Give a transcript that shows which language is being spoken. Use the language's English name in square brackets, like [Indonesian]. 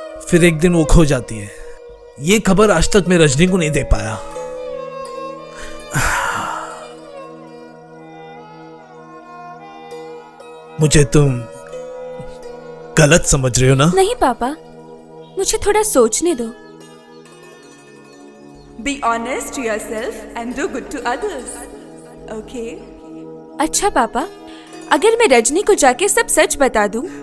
[Hindi] फिर एक दिन वो खो जाती है। ये खबर आज तक मैं रजनी को नहीं दे पाया। मुझे तुम गलत समझ रहे हो ना? नहीं पापा, मुझे थोड़ा सोचने दो। [English] Be honest to yourself and do good to others. Okay? [Hindi] अच्छा पापा, अगर मैं रजनी को जाके सब सच बता दूं?